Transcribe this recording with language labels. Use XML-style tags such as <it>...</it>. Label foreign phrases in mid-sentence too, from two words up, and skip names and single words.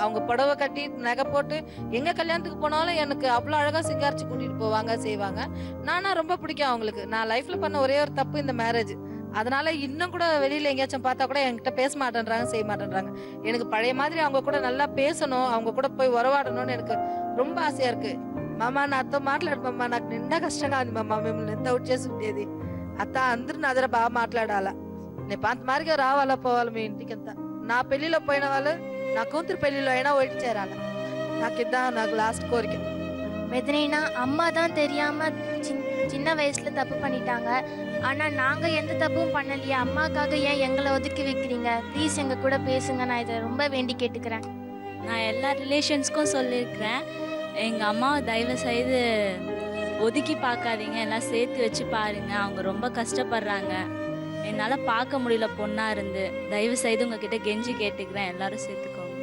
<ta>அவங்க புடவை கட்டி நகை போட்டு எங்க கல்யாணத்துக்கு போனாலும் எனக்கு அவ்வளவு அழகா சிங்காரிச்சு கூட்டிட்டு போவாங்க, செய்வாங்க. நானா ரொம்ப பிடிக்கும் அவங்களுக்கு. நான் லைஃப்ல பண்ண ஒரே ஒரு தப்பு இந்த மேரேஜ். அதனால இன்னும் கூட வெளியில எங்கேயாச்சும் பார்த்தா கூட என்கிட்ட பேச மாட்டேன்றாங்க, செய்ய மாட்டேன்றாங்க. எனக்கு பழைய மாதிரி அவங்க கூட நல்லா பேசணும், அவங்க கூட போய் உறவாடணும்னு எனக்கு ரொம்ப ఆశయా இருக்கு.</ta> <te>మామ నాతో మాట్లాడమమ్మా, నాకు నిండా కష్టంగా ఉంది మామ, మిమ్మల్ని ఎంత అవుట్ చేసి ఉండేది అత్త, అందరూ నా దగ్గర బాగా మాట్లాడాలా, నేను పాత మారిగా రావాలా పోవాలి మీ ఇంటికి అంతా. నా పెళ్లిలో పోయిన వాళ్ళు నా కూతురు పెళ్లిలో అయినా ఒకటి చేరాల, నాకు లాస్ట్ కోరిక.</te> <ta>மெதினா அம்மா தான் தெரியாம சின்ன வயசுல தப்பு பண்ணிட்டாங்க. ஆனா நாங்க எந்த தப்பும் பண்ணலையே, அம்மாக்காக ஏன் எங்களை ஒதுக்கி வைக்கிறீங்க? ப்ளீஸ் எங்க கூட பேசுங்க, நான் இதை ரொம்ப வேண்டி கேட்டுக்கிறேன். நான் எல்லா ரிலேஷன்ஸ்க்கும் சொல்லியிருக்கிறேன், எங்கள் அம்மாவை தயவு செய்து ஒதுக்கி பார்க்காதீங்க, எல்லாம் சேர்த்து வச்சு பாருங்க, அவங்க ரொம்ப கஷ்டப்படுறாங்க, என்னால் பார்க்க முடியல பொண்ணாக இருந்து, தயவு செய்து உங்ககிட்ட கெஞ்சி கேட்டுக்கிறேன், எல்லாரும் சேர்த்துக்கோங்க.</ta>